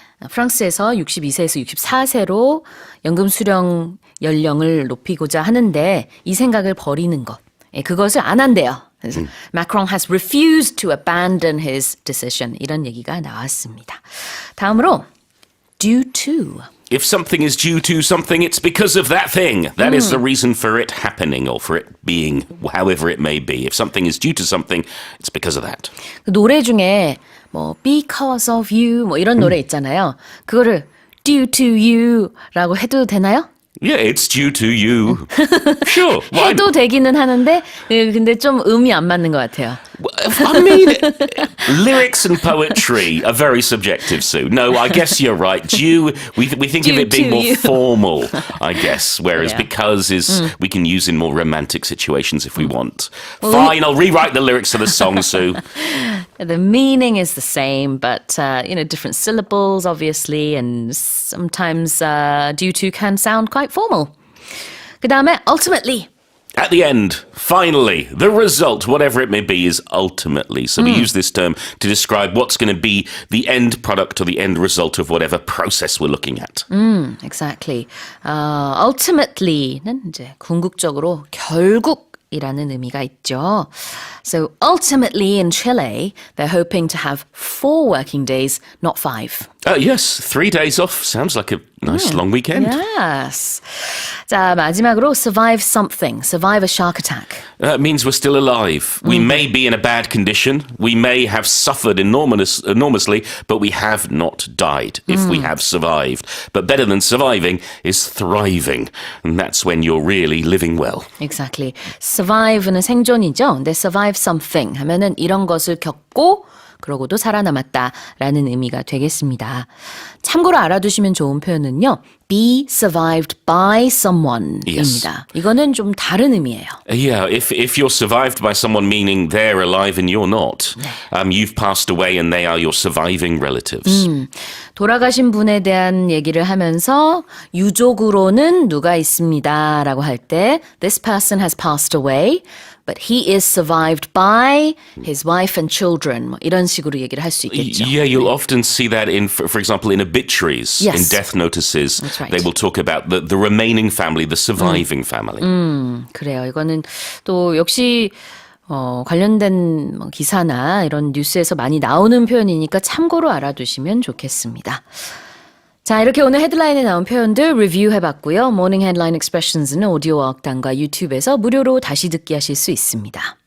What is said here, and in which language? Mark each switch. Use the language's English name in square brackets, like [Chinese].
[Korean] 프랑스에서 62세에서 64세로 연금 수령 연령을 높이고자 하는데 이 생각을 버리는 것, 그것을 안 한대요. [English] 그래서 Macron has refused to abandon his decision. [Korean] 이런 얘기가 나왔습니다. 다음으로 due to. [English] If something is due to something, it's because of that thing. That is the reason for it happening or for it being however it may be. If something is due to something, it's because of that. [Korean] 그 노래 중에 뭐 [English] because of you [Korean] 뭐 이런 노래 있잖아요. 그거를 [English] due to you [Korean] 라고 해도 되나요? [English] Yeah, it's due to you. Sure. [Korean] 해도 되기는 하는데 근데 좀 음이 안 맞는 것 같아요. [English] I mean, lyrics and poetry are very subjective, Sue. No, I guess you're right. Due, we think of it being more formal, I guess, whereas because we can use in more romantic situations if we want. Fine, I'll rewrite the lyrics of the song, Sue. The meaning is the same, but, different syllables, obviously, and sometimes due to can sound quite formal. [Korean] 그 다음에 ultimately. [English] At the end, finally, the result, whatever it may be, is ultimately. So we use this term to describe what's going to be the end product or the end result of whatever process we're looking at. Exactly. [Korean] Ultimately는 이제 궁극적으로 결국이라는 의미가 있죠. [English] So ultimately in Chile, they're hoping to have 4 working days, not 5. Yes, 3 days off. Sounds like a nice long weekend. Yes. [Korean] 자, 마지막으로 [English] survive something, survive a shark attack. It means we're still alive. We may be in a bad condition. We may have suffered enormously, but we have not died if we have survived. But better than surviving is thriving. And that's when you're really living well. Exactly. [Korean] survive는 생존이죠. 근데 [English] survive something [Korean] 하면은 이런 것을 겪고 그러고도 살아남았다라는 의미가 되겠습니다. 참고로 알아두시면 좋은 표현은요. [English] be survived by someone입니다. [Korean] 이거는 좀 다른 의미예요. [English] Yeah, if you're survived by someone meaning they're alive and you're not, you've passed away and they are your surviving relatives. [Korean] 돌아가신 분에 대한 얘기를 하면서 유족으로는 누가 있습니다 라고 할 때 [English] this person has passed away, but he is survived by his wife and children. [Korean] 뭐 이런 식으로 얘기를 할 수 있겠죠. [English] Yeah, you'll often see that in, for example, in obituaries, in death notices. That's right. They will talk about the remaining family, the surviving family. [Korean] 그래요. 이거는 또 역시 관련된 기사나 이런 뉴스에서 많이 나오는 표현이니까 참고로 알아두시면 좋겠습니다. 자, 이렇게 오늘 헤드라인에 나온 표현들 리뷰해봤고요. 모닝 헤드라인 익스프레션스는 오디오 어학당과 유튜브에서 무료로 다시 듣기 하실 수 있습니다.